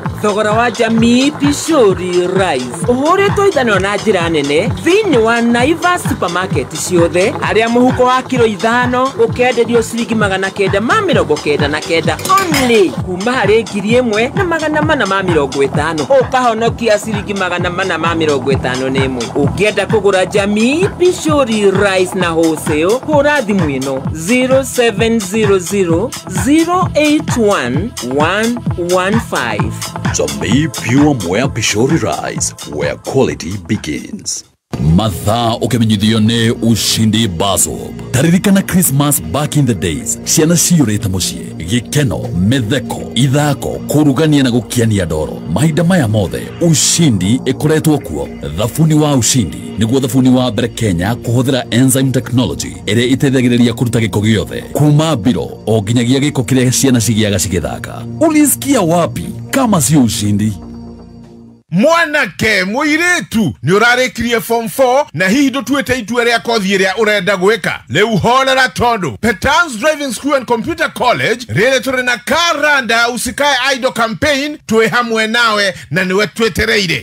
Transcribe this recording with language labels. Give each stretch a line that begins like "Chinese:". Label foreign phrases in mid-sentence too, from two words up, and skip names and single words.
Kikuyu: Thogora wa Jamii Pishori Rice ũhũrĩtwo ithano na njĩra nene thĩinĩ wa Naivas supermarket ciothe, harĩa mũhuko wa kilo 5 ũkenderio ciringi 999 only, kuma harĩ 1,450 ukahonokia ciringi 451. Ukienda kugura Jamii Pishori Rice na wholesale, hura thimu ino 0700 081 115.
English: Jamii Pure Mwea Pishori Rice, where quality begins.
Kikuyu: Mathaa ũkĩmenyithio nĩ Ushindi Bazob.
English: Taririkana Christmas back in the days,
Kikuyu: ciana ciyũrĩte mũciĩ, gĩkeno, mĩtheko, ithako, kũrugania na gũkiania ndoro. Mahinda maya mothe Ushindi ĩkoretwo kuo. Thabuni wa Ushindi nĩguo thabuni wa mbere Kenya kũhũthĩra
English: enzyme technology
Kikuyu: ĩrĩa ĩteithagĩrĩria kũruta gĩko gĩothe kuma biro o nginyagia gĩko kĩrĩa ciana cigĩaga cigĩthaka.
Swahili: Ulisikia wapi kama sio Ushindi?
Kikuyu: Mwanake mũirĩtu nĩ ũrarĩkirie form 4 na hihi ndũtuĩte itua rĩa kothi ĩrĩa ũrenda gwĩka. Rĩu horera tondũ Petals Driving School and Computer College rĩrĩ tũrĩ na Karanda Usikae Idol Campaign, twĩ hamwe nawe na nĩwe twetereire.